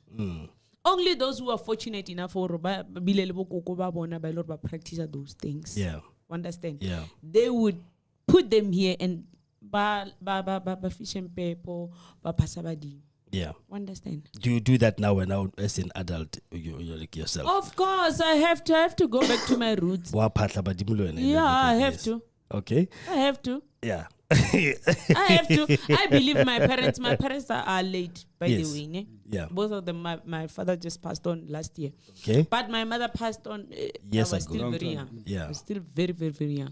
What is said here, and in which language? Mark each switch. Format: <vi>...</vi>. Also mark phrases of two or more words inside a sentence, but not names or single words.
<en>Only those who are fortunate enough for practice those things. Yeah. Understand? Yeah. They would put them here and ba fish and pepper,</en> <tn>ba pasabadi.</tn> <en>Yeah. Understand? Do you do that now as an adult? You're like yourself. Of course, I have to go back to my roots.</en> <tn>Wa phatla badimolo and</tn> <en>Yeah, I everything, have yes. to. Okay. I have to. Yeah. I have to. I believe my parents are late, by Yes. the way. Ne? Yeah. Both of them, my father just passed on last year. Okay. But my mother passed on. Years I was ago. still Long very time. young. Yeah. I was still very, very, very young.</en>